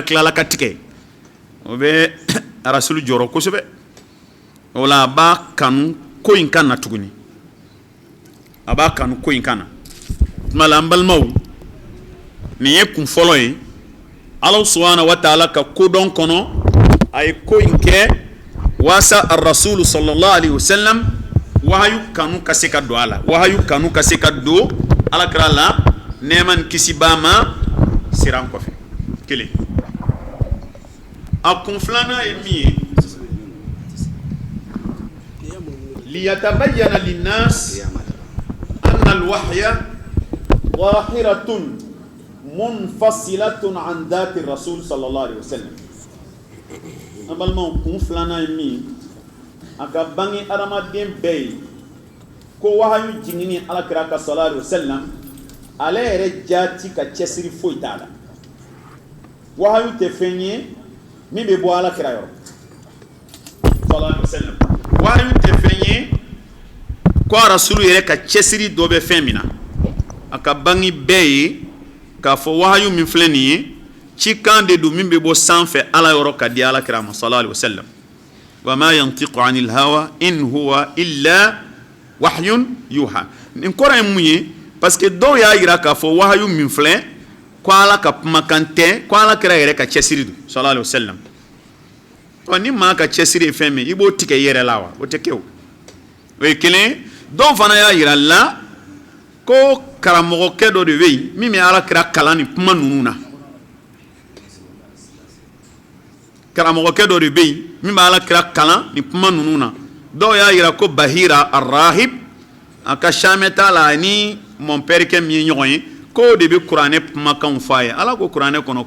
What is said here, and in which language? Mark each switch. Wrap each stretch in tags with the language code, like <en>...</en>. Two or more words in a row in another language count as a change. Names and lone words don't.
<bm>tilala ka tigɛ o bɛ arasulu jɔrɔ kosɛbɛ o la a b'a kanu ko in ka na tuguni a b'a kanu ko in ka na tuma la an balimaw nin ye kun fɔlɔ ye ala</bm> <ar>سبحانه وتعالى</ar> <bm>ka kodɔn kɔnɔ a ye ko in kɛ waasa arasulu</bm> <ar>صلى الله عليه وسلم</ar> <bm>wahayu kanu ka se ka don a la wahayu kanu ka se ka don alakira la nɛɛma ni kisi b'a ma siran kɔfɛ kelen a kun filanan ye min ye</bm> <ar>ليتبين للناس أن الوحي ظاهرة منفصلة عن ذات الرسول صلى الله عليه وسلم</ar> <bm>an balimaw kun filanan ye min a ka bange adamaden bɛɛ ye ko wahayu jiginni alakira ka</bm> <ar>صلى الله عليه وسلم</ar> <bm>ale yɛrɛ jaati ka cɛsiri foyi t'a la wahayu tɛ fɛn ye min bɛ bɔ alakira yɔrɔ</bm> <ar>صلى الله عليه وسلم</ar> <bm>wahayu tɛ fɛn ye ko rasulu yɛrɛ ka cɛsiri dɔ bɛ fɛn min na a ka bange bɛɛ ye k'a fɔ wahayu min filɛ nin ye cikan de don min bɛ bɔ sanfɛ ala yɔrɔ ka di alakira ma</bm> <ar>صلى الله عليه وسلم وما ينطق عن الهوى إن هو إلا وحي يوحى</ar> <bm>nin kɔrɔ ye mun ye</bm> <fr>parce que</fr> <bm>dɔw y'a jira k'a fɔ wahayu min filɛ ko ala ka kumakan tɛ ko alakira yɛrɛ ka cɛsiri don</bm> <ar>صلى الله عليه وسلم</ar> <bm>ni maa ka cɛsiri ye fɛn min i b'o tigɛ i yɛrɛ la wa o tɛ kɛ o ye kelen dɔw fana y'a jira la ko karamɔgɔkɛ dɔ de bɛ yen min bɛ alakira kalan ni kuma ninnu na karamɔgɔkɛ dɔ de bɛ yen min bɛ alakira kalan ni kuma ninnu na dɔw y'a jira ko bahira arahib a ka samɛ t'a la ni mɔnpɛrikɛ min ye ɲɔgɔn ye k'o de bɛ kuranɛ kumakanw fɔ a ye ala ko kuranɛ kɔnɔ</bm>